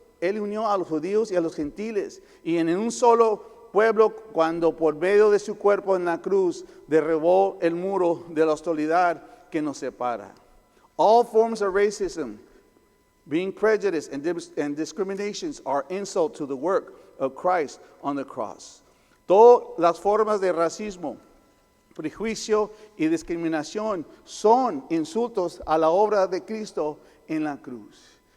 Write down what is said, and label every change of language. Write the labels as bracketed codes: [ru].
[es] Él unió a los judíos y a los gentiles, y en un solo pueblo, cuando por medio de su cuerpo en la cruz derribó el muro de la hostilidad que nos separa. [en] All forms of racism, being prejudice and discriminations, are insult to the work of Christ on the cross. [es] Todas las formas de racismo, prejuicio y discriminación son insultos a la obra de Cristo en la cruz.